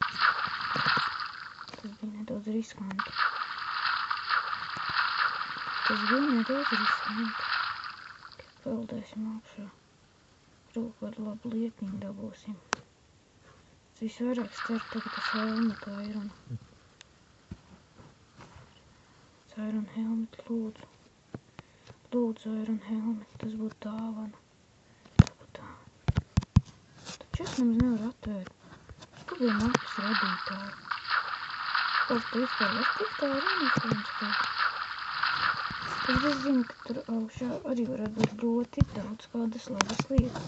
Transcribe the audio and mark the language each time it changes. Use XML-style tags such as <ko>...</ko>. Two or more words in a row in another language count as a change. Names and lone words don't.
<lv>Tas bija nedaudz riskanti. Peldēsim augšā. Varbūt kādu labu lietiņu dabūsim. Es visvairāk ceru tagad tas helmetu Iron.</lv> <en>Iron helmet,</en> <lv>lūdzu. Lūdzu,</lv> <en>Iron helmet,</en> <lv>tas būtu dāvana. Taču es nemaz nevaru atvērt. Kā bija mapas radītāji? Kāds tu vispār var tikt tā runīšanas kaut? Es zinu, ka tur augšā arī varētu būt ļoti daudz kādas labas lietas.</lv>